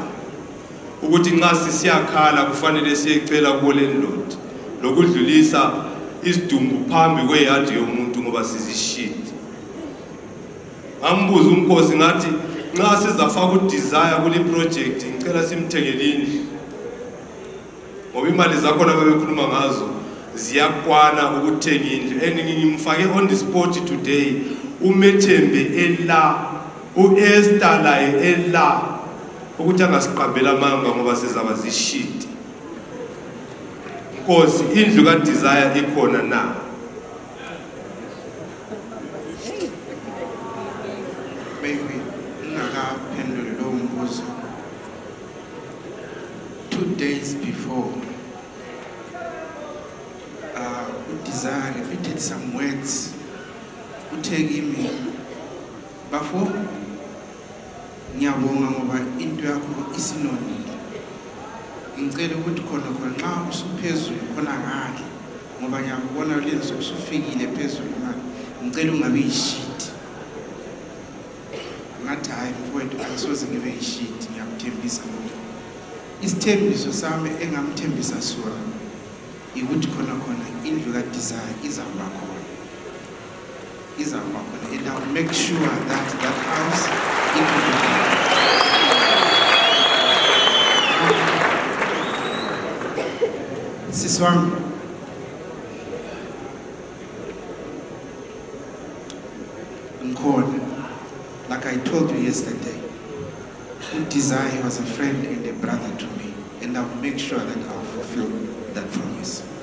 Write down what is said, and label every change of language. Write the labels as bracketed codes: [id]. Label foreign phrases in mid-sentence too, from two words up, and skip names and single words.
[nd] Ukuthi nxa sisiyakhala kufanele siyecela kubo landlord lokudlulisa isidumbu phambi kweyadi yomuntu ngoba sizi shit. Ngambuza uNkosi ngathi nxa sizafaka uDesire kule project ngicela simthengele indlu. Ngoba imali zakhona bebekhuluma ngazo ziyakwana ukuthenga indlu. And ngimfake [en] on the spot today [nd] uMethembe ela uEsther laye ela ukuthi angasiqambela amanga ngoba sizaba zishit. Nkosi indlu kaDesire ikhona na. Maybe ngakaphendula lo mbuzo. [en] 2 days before [nd] uDesire [en] repeated some words. [nd] Uthe kimi bafo ngiyabonga ngoba into yakho isinonile. Ngicela ukuthi khona nxa usuphezulu khona ngale ngoba ngiyabona lenzo usufikile phezulu ngale. Ngicela ungabe ishit. Ngathi hayi mfowethu akusoze ngibe ishit, ngiyakuthembisa ukuthi isithembiso sami engamthembisa sona ukuthi khona indlu kaDesire izawuba khona. [en] And I'll make sure that that house is Siswami. Like I told you yesterday, Desire was a friend and a brother to me, and I'll make sure that I'll fulfill that promise.